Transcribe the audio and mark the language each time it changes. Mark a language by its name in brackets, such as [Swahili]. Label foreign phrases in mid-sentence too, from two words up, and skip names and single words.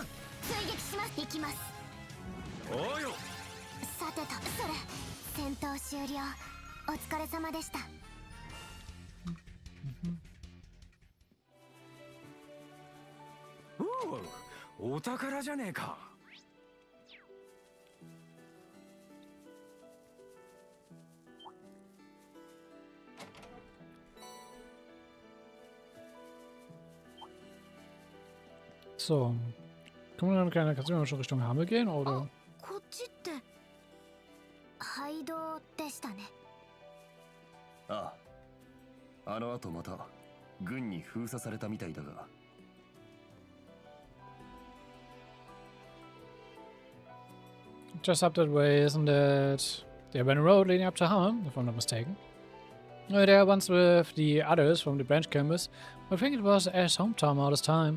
[Japanese] 追撃します。行きます。おうよ。さてと、それ戦闘終了。お疲れ様でした。お宝じゃねえか。 [German] So. Kann man dann kannst du schon Richtung Hammel gehen, oder? [Japanese] こっちって廃道でしたね。ああ。あの後また軍に封鎖されたみたいだが。 [English] Just up that way, isn't it? The abandoned road leading up to Hammel, if I'm not mistaken. There once with the others from the branch campus. I think it was Ash's hometown all this time.